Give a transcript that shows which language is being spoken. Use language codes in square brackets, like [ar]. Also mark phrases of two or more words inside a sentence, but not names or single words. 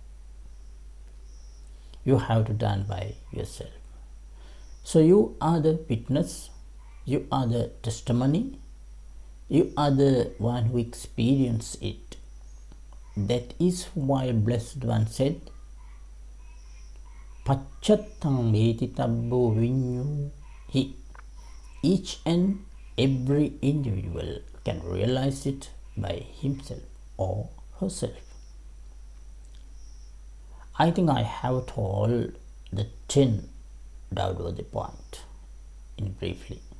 [en] You have to done by yourself. So you are the witness, you are the testimony, you are the one who experienced it. That is why Blessed One said, [pi] Pacchattam vetitabbo vinyu. [en] Each and every individual can realize it by himself or herself. I think I have told the 10 downworthy point in briefly.